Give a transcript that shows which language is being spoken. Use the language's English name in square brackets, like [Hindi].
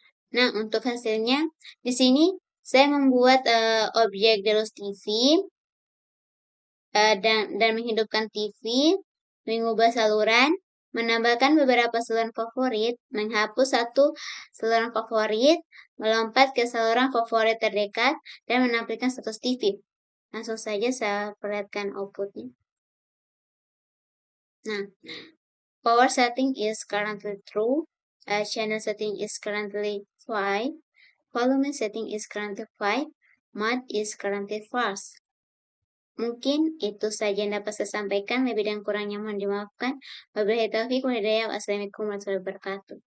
[Indonesian] Nah, untuk hasilnya, di sini saya membuat objek Delos TV dan menghidupkan TV, mengubah saluran, menambahkan beberapa saluran favorit, menghapus satu saluran favorit, melompat ke saluran favorit terdekat, dan menampilkan status TV. Langsung saja saya perlihatkan outputnya. [English] Nah, power setting is currently true, channel setting is currently 5, volume setting is currently 5, mode is currently false. [Indonesian] Mungkin itu saja yang dapat saya sampaikan, lebih dan kurangnya mohon dimaafkan. [Arabic] Wabillahi taufiq wal hidayah. [Indonesian] Wassalamualaikum warahmatullahi wabarakatuh.